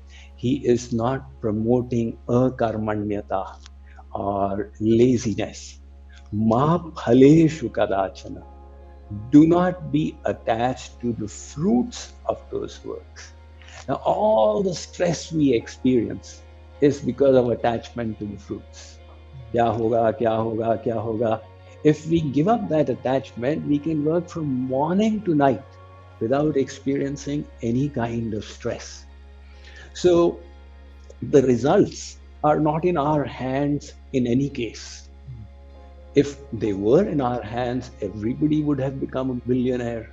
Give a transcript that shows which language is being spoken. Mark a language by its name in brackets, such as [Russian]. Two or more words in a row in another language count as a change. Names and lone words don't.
[English] He is not promoting akarmanyata or laziness. [Sanskrit] मा फलेषु कदाचन. [English] Do not be attached to the fruits of those works. Now, all the stress we experience is because of attachment to the fruits. [Hindi] क्या होगा, क्या होगा, क्या होगा. [English] If we give up that attachment, we can work from morning to night without experiencing any kind of stress. So the results are not in our hands in any case. If they were in our hands, everybody would have become a billionaire.